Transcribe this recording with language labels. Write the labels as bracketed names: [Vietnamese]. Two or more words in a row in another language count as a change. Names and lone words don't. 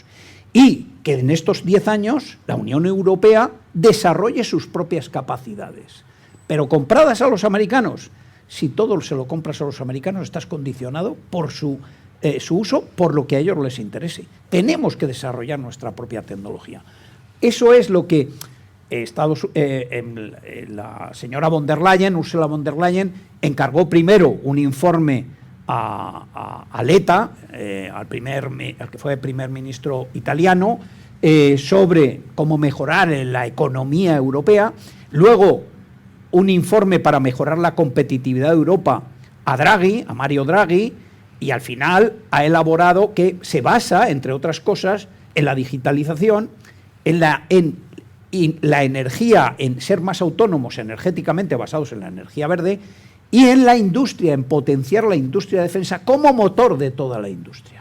[Spanish] Y que en estos 10 años la Unión Europea desarrolle sus propias capacidades, pero compradas a los americanos. Si todo se lo compras a los americanos, estás condicionado por su uso, por lo que a ellos les interese. Tenemos que desarrollar nuestra propia tecnología. Eso es lo que la señora von der Leyen, Ursula von der Leyen, encargó primero un informe a Letta, al que fue primer ministro italiano, sobre cómo mejorar la economía europea. Luego, un informe para mejorar la competitividad de Europa a Draghi, a Mario Draghi, y al final ha elaborado que se basa, entre otras cosas, en la digitalización, en la energía, en ser más autónomos energéticamente basados en la energía verde, y en la industria, en potenciar la industria de defensa como motor de toda la industria.